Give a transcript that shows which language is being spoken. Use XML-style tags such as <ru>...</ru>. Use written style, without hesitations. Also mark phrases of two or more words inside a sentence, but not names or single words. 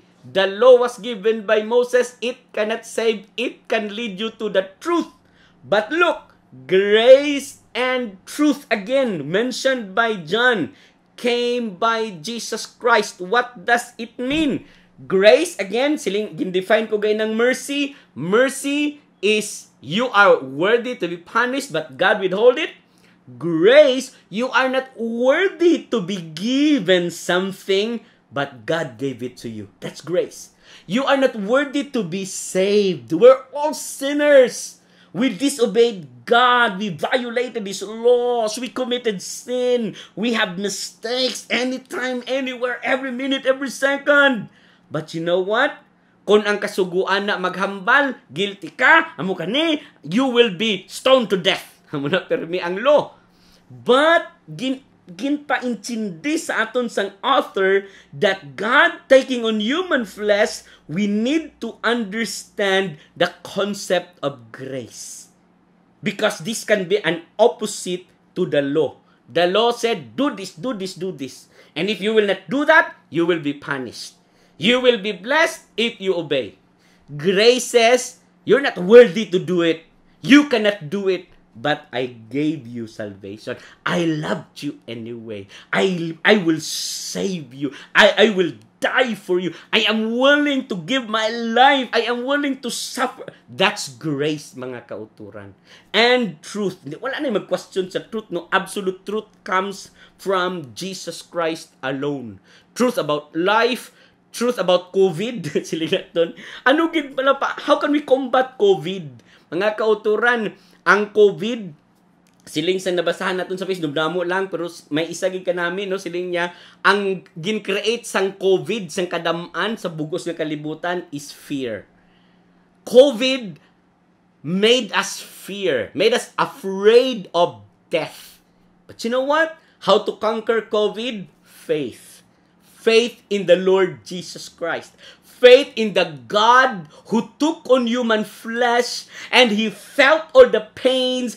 <en>The law was given by Moses. It cannot save. It can lead you to the truth. But look, grace and truth again mentioned by John came by Jesus Christ. What does it mean? Grace, again, define ko gay ng mercy. Mercy is you are worthy to be punished but God withhold it. Grace, you are not worthy to be given something but God gave it to you. That's grace. You are not worthy to be saved. We're all sinners. We disobeyed God. We violated His laws. We committed sin. We have mistakes anytime, anywhere, every minute, every second. But you know what?</en> <hil>Kung ang kasuguan na maghambal, guilty ka, amo ka ni,</hil> <en>you will be stoned to death.</en> <hil>Amo na permi ang</hil> <en>law. But</en> <hil>ginpaintindi sa aton sang</hil> <en>author that God taking on human flesh, we need to understand the concept of grace. Because this can be an opposite to the law. The law said, do this, do this, do this. And if you will not do that, you will be punished. You will be blessed if you obey. Grace says, you're not worthy to do it. You cannot do it. But I gave you salvation. I loved you anyway. I will save you. I will die for you. I am willing to give my life. I am willing to suffer. That's grace,</en> <hil>mga kauturan.</hil> <en>And truth.</en> <hil>Wala na mag-question sa truth.</hil> <en>No, absolute truth comes from Jesus Christ alone. Truth about life. Truth about COVID. Siligaton.</en> <hil>Ano gid pala pa?</hil> <en>How can we combat COVID?</en> <hil>Mga kauturan, ang COVID, siling sa nabasahan natin sa Facebook, damo lang, pero may isa gid ka namin, no, siling niya, ang gin-create sang COVID, sang kadamaan sa bugos ng kalibutan</hil> <en>is fear. COVID made us fear, made us afraid of death. But you know what? How to conquer COVID? Faith. Faith in the Lord Jesus Christ. Faith in the God who took on human flesh and He felt all the pains.</en>